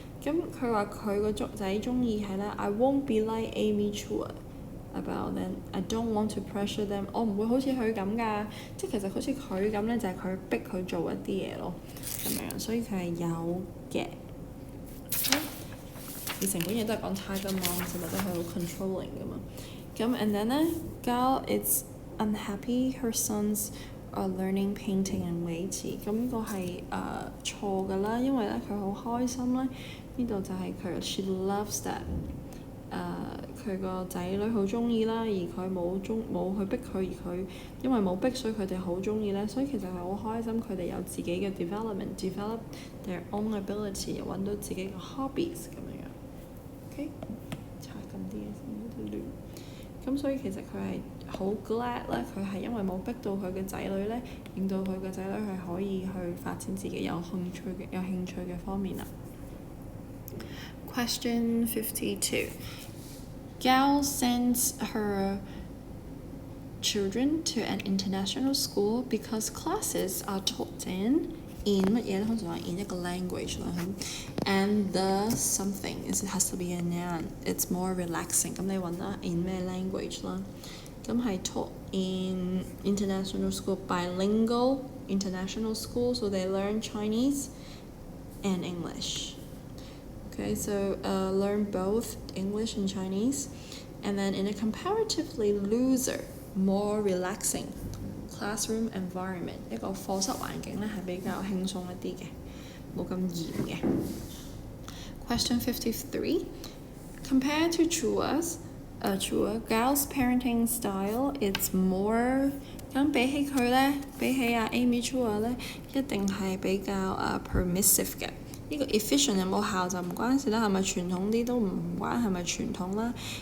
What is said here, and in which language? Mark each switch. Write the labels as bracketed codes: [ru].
[yue] 咁佢話佢個仔中意係咧 [en] I won't be like Amy Chua about them. I don't want to pressure them. [yue] 我唔會好似佢咁㗎，即係其實好似佢咁咧，就係佢逼佢做一啲嘢咯，咁樣，所以佢係有嘅。而成本嘢都係講 Tiger Mom， 或者係好 controlling 㗎嘛。 [en] 咁 and then 咧 Gao is unhappy her sons are learning painting and 圍棋。 [yue] 咁呢個係錯㗎啦，因為咧佢好開心咧。呢度就係佢 [en] she loves that [yue] 佢個仔女好中意啦，而佢冇去逼佢，而佢因為冇逼，所以佢哋好中意咧，所以其實係好開心，佢哋有自己嘅 [en] develop their own ability， [yue] 又揾到自己嘅 hobbies 咁樣樣。 OK， 查緊啲嘢先，有啲亂。咁所以其實佢係好 glad 咧，佢係因為冇逼到佢嘅仔女咧，令到佢嘅仔女係可以去發展自己有興趣嘅方面啦。 [en] Question 52. Gao sends her children to an international school because classes are taught in [yue] 乜嘢咧？通常話 [en] in 一個 language 啦，and the something it has to be a noun. It's more relaxing。 [yue] 咁你揾啦 in 咩 language 啦？ [en] 咁係 taught in international school, bilingual international school, so they learn Chinese and English. Okay, so learn both English and Chinese, and then in a comparatively looser, more relaxing classroom environment， [yue] 一個課室環境咧係比較輕鬆一啲嘅，冇咁嚴嘅。 [en] Question 53. Compared to Chua's girls' parenting style, it's more [yue] 咁比起佢咧，比起Amy Chua 咧，一定係比較permissive 嘅。呢個 efficient 有冇效就唔關事啦，係咪傳統啲都唔關係咪傳統啦。